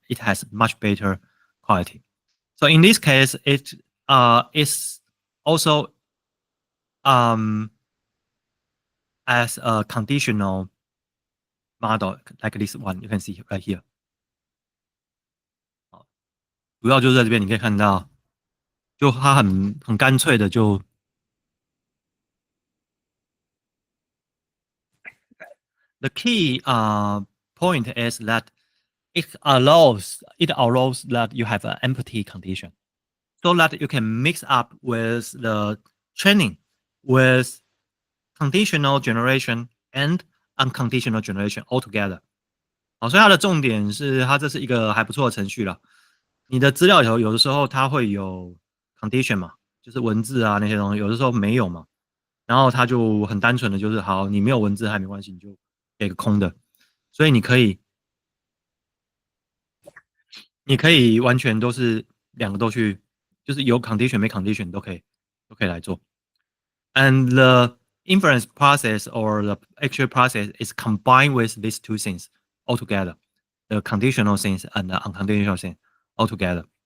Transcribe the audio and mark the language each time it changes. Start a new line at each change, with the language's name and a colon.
English: It has much better quality. So in this case, it is also as a conditional model like this one, you can see right here.
Chinese: 主要就是在这边你可以看到，就它很干脆的就。
English: The key point is that it allows that you have an empty condition, so that you can mix up with the training with conditional generation and unconditional generation altogether.
Chinese: 好，所以它的重点是它这是一个还不错的程序了。你的资料里头有的时候它会有 condition 嘛，就是文字啊那些东西，有的时候没有嘛。然后它就很单纯的就是好，你没有文字还没关系，你就给个空的。所以你可以完全都是两个都去，就是有 condition 没 condition 都可以来做。
English: And the inference process or the actual process is combined with these two things altogether, the conditional things and the unconditional things altogether.